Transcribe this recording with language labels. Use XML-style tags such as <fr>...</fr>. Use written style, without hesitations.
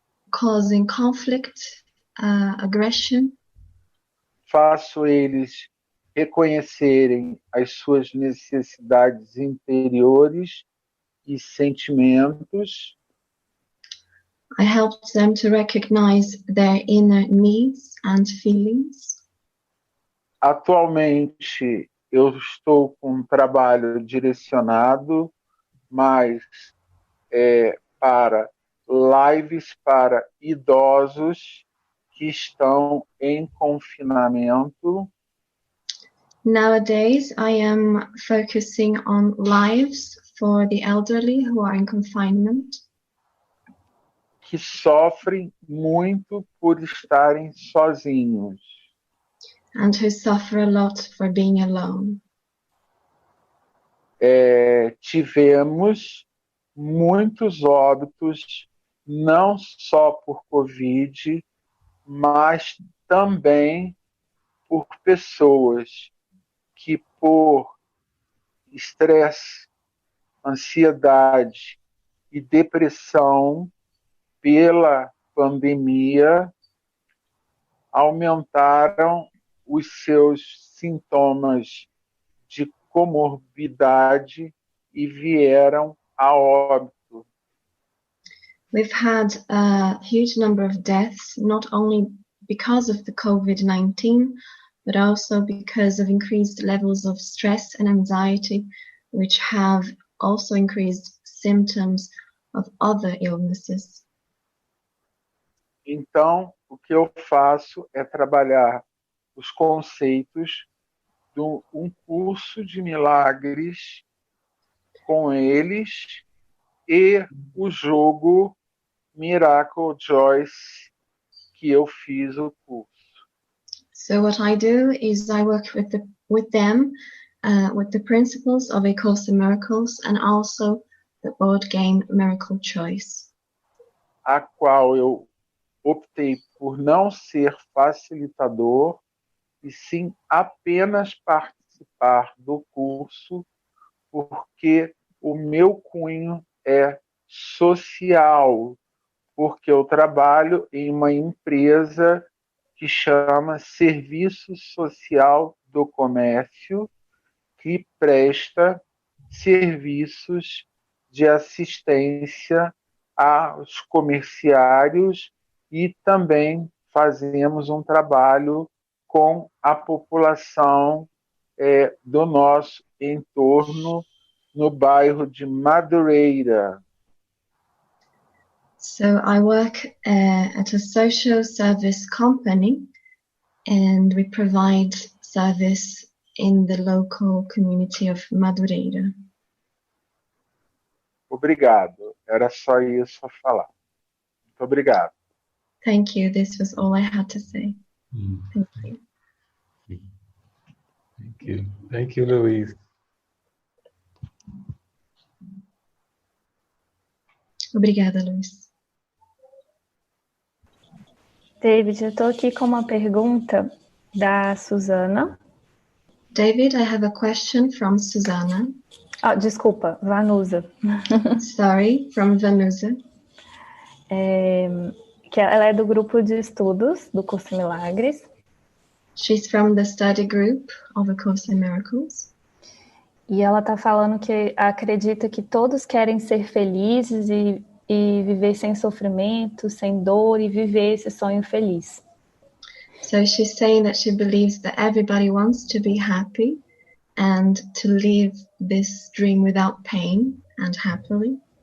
<en>causing conflict, aggression.</en> <pt>faço eles reconhecerem as suas necessidades interiores e sentimentos.</pt> <en>I help them to recognize their inner needs and feelings.</en> <pt>Atualmente, eu estou com um trabalho direcionado, mas para lives para idosos que estão em confinamento.</pt> <en>Nowadays, I am focusing on lives for the elderly who are in confinement,</en> <pt>que sofrem muito por estarem sozinhos.</pt> <en>and who suffer a lot for being alone.</en> <pt>Tivemos muitos óbitos, não só por Covid, mas também por pessoas que, por estresse, ansiedade e depressão pela pandemia, aumentaram os seus sintomas de comorbidade e vieram a óbito.</pt> <en>We've had a huge number of deaths, not only because of the COVID-19, but also because of increased levels of stress and anxiety, which have also increased symptoms of other illnesses.</en> <pt>Então, o que eu faço é trabalhar os conceitos do Um Curso de Milagres com eles e o jogo Miracle Joyce que eu fiz o curso.</pt> <en>So what I do is I work with them with the principles of A Course in Miracles and also the board game Miracle Choice,</en> <pt>A qual eu optei por não ser facilitador e sim apenas participar do curso, porque o meu cunho é social, porque eu trabalho em uma empresa que chama Serviço Social do Comércio, que presta serviços de assistência aos comerciários e também fazemos um trabalho com a população do nosso entorno no bairro de Madureira.</pt> <en>So I work at a social service company, and we provide service in the local community of Madureira.</en> <pt>Obrigado. Era só isso a falar. Muito obrigado.</pt> <en>Thank you. This was all I had to say. Thank you. Thank you. Thank you, Luiz.</en> <pt>Obrigada, Luiz. David, eu estou aqui com uma pergunta da Suzana.</pt> <en>David, I have a question from Susanna.</en> <pt>Ah, desculpa, Vanusa.</pt> <en>Sorry, from Vanusa.</en> <pt>Que ela é do grupo de estudos do curso Milagres.</pt> <en>She's from the study group of A Course in Miracles.</en> <pt>E ela está falando que acredita que todos querem ser felizes e viver sem sofrimento, sem dor e viver esse sonho feliz.</pt> <en>So she's saying that she believes that everybody wants to be happy and to live this dream without pain and happily.</en>